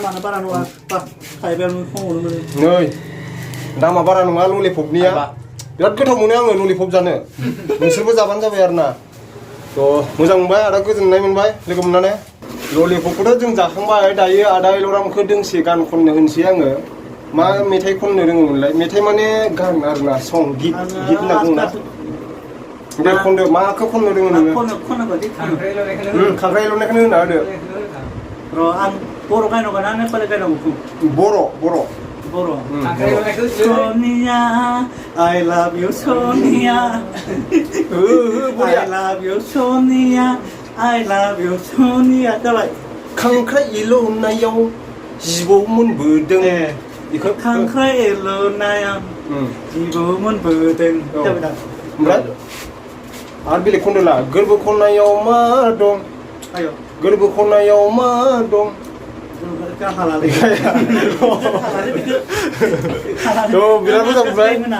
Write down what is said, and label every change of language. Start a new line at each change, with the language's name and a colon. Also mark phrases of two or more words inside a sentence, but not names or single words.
Bodo: नै दामा बारा नङा ललिपपनिया बिराद गोथाव मोनो आङो ललिपप जानो नोंसोरबो जाबानो जाबाय आरोना थ' मोजां मोनबाय आदा गोजोननाय मोनबाय लोगो मोननानै ललिपपखौथ' जों जाखांबाय दायो आदा इल'रामखौ दोंसे गान खननो होनसै आङो मा मेथाइ खननो रोङोमोनलाय मेथाइ माने गान आरोना सं गित होनना बुङोना ओमफ्राय खनदो माखौ खननो रोङो नोङो खांख्राइ एल'नायखौनो होना होदो र' आं बर' गायनांगौ ना नेपालि गायनांगौ बर'
English: Sonia, I love you Sonia. I love you Sonia. I love you Sonia.
Bodo: जाबाय खांख्राइ एल'नायाव जिबौ मोनबोदों बेखौ खांख्राइ एल'नायाव जिबौ मोनबोदों जाबाय दा ओमफ्राय आरो बेलेग खनदोला गोरबो खनायाव मा दं गोरबो खनायाव मा दं बिराद मोजां मोनबाय